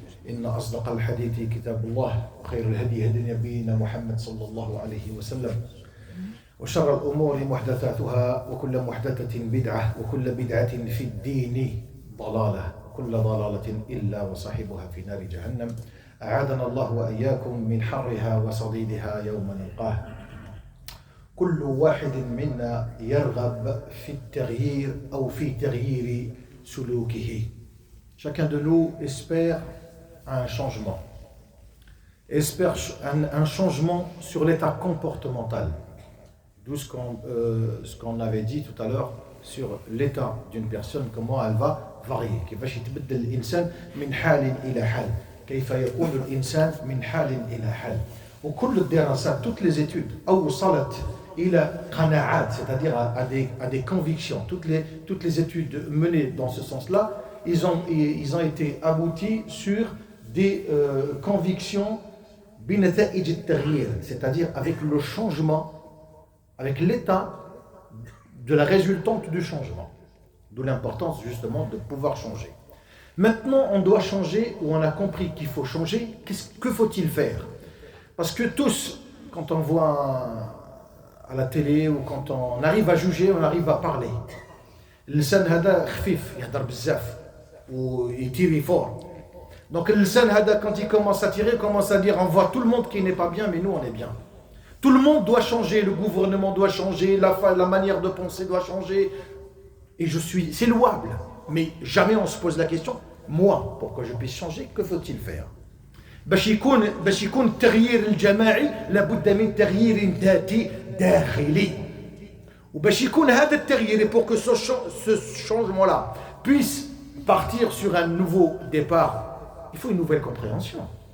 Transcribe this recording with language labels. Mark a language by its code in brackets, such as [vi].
[ar] إن أصدق الحديث كتاب الله وخير الهدي هدي نبينا محمد صلى الله عليه وسلم وشر الأمور محدثاتها وكل محدثة بدعة وكل بدعة في الدين ضلالة وكل ضلالة إلا وصاحبها في نار جهنم. أعاذنا الله وإياكم من حرها وصديدها يوم نلقاه. كل واحد منا يرغب في التغيير أو في تغيير سلوكه. [fr] Chacun de nous espère un changement. Espère un changement sur l'état comportemental. D'où ce qu'on avait dit tout à l'heure sur l'état d'une personne, comment elle va varier. [ar] كيفاش يتبدل الإنسان من حال إلى حال. كيف يكون الإنسان من حال إلى حال. وكل الدراسات, [fr] toutes les études, [ar] أوصلت إلى قناعات, [fr] c'est-à-dire à des convictions. Toutes les études menées dans ce sens-là, ils ont été aboutis sur des convictions [ar] بنتائج التغيير, [fr] c'est-à-dire avec le changement, avec l'état de la résultante du changement. D'où l'importance justement de pouvoir changer. Maintenant, on doit changer, ou on a compris qu'il faut changer. Que faut-il faire? Parce que tous, quand on voit à la télé ou quand on arrive à juger, on arrive à parler. [ar] اللسان هذا خفيف, يهدر بزاف ويتيري fort. [fr] Donc le lisan hada, quand il commence à tirer, il commence à dire on voit tout le monde qui n'est pas bien, mais nous on est bien. Tout le monde doit changer, le gouvernement doit changer, la manière de penser doit changer. Et c'est louable. Mais jamais on se pose la question, moi, pour que je puisse changer, que faut-il faire? [ar] باش يكون التغيير الجماعي لابد من تغيير ذاتي داخلي. وباش يكون هذا التغيير, [fr] pour que ce changement-là puisse partir sur un nouveau départ, il faut une nouvelle compréhension.